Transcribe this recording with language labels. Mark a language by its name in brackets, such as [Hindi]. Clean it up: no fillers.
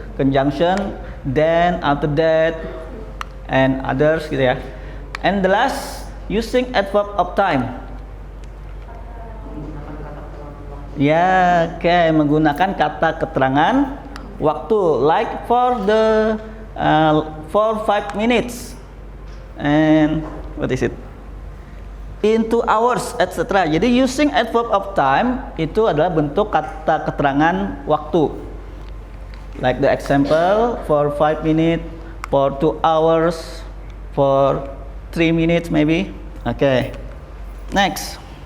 [English] Conjunction, then, after that, and others [Indonesian] gitu ya. [English] And the last, using adverb of time. [Indonesian] Ya, menggunakan kata keterangan waktu. [English] Like for 5 minutes. And what is it? In 2 hours, etc. [Indonesian] Jadi [English] using adverb of time [Indonesian] itu adalah bentuk kata keterangan waktu. [English] Like the example, for 5 minutes, for 2 hours, for 3 minutes maybe. Okay. Next.